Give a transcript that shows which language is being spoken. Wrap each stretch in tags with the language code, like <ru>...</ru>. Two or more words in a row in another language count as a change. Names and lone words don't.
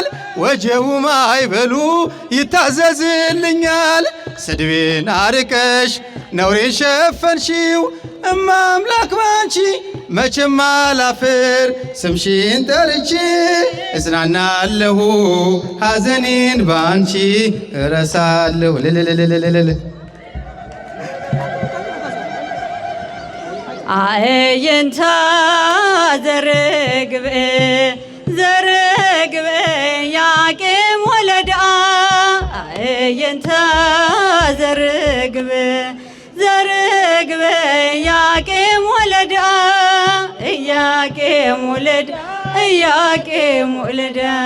<am>ወጀቡ ማይበሉ ይታዘዝልኛል። ስድቤን አርቀሽ ነውሬን ሸፈንሽው እማ አምላክ ባንቺ መቼም አላፍር ስምሽን ጠርቼ እጽናናለሁ ሐዘኔን ባንቺ እረሳለሁ።</am> <gez>አየንታ ዘርግብ ዘርግብ ያቄም ወለዳ አየንታ ዘርግብ ዘርግብ ያቄም ወለዳ ኢያቄም ወለዳ ኢያቄም ወለዳ</gez>